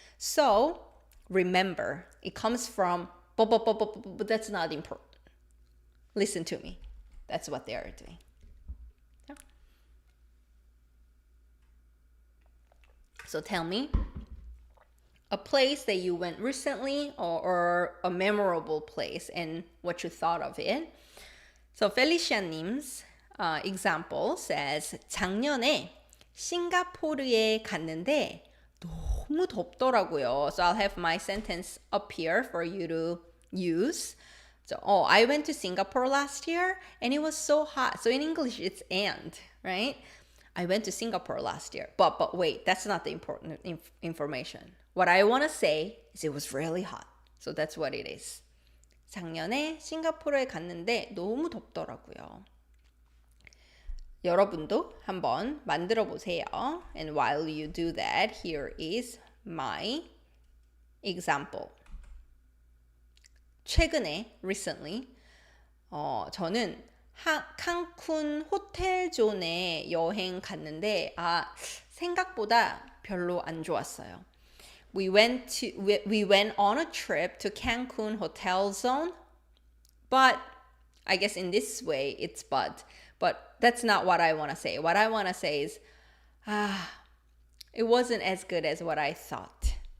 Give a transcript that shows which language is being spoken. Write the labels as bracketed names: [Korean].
[English] So, remember, it comes from but that's not important. Listen to me. That's what they are doing. Yeah. So tell me a place that you went recently or a memorable place and what you thought of it. So Felicia님's example says [Korean] 작년에 싱가포르에 갔는데 너무 덥더라고요. [English] So I'll have my sentence up here for you to use. So, I went to Singapore last year and it was so hot. So in English, it's and, right? I went to Singapore last year. But wait, that's not the important information. What I want to say is it was really hot. So that's what it is. [Korean] 작년에 싱가포르에 갔는데 너무 덥더라고요. 여러분도 한번 만들어 보세요. [English] And while you do that, here is my example. [Korean] 최근에, recently, 저는 칸쿤 호텔존에 여행 갔는데 생각보다 별로 안 좋았어요. [English] We went on a trip to Cancun hotel zone, but I guess in this way it's but that's not what I want to say. What I want to say is it wasn't as good as what I thought.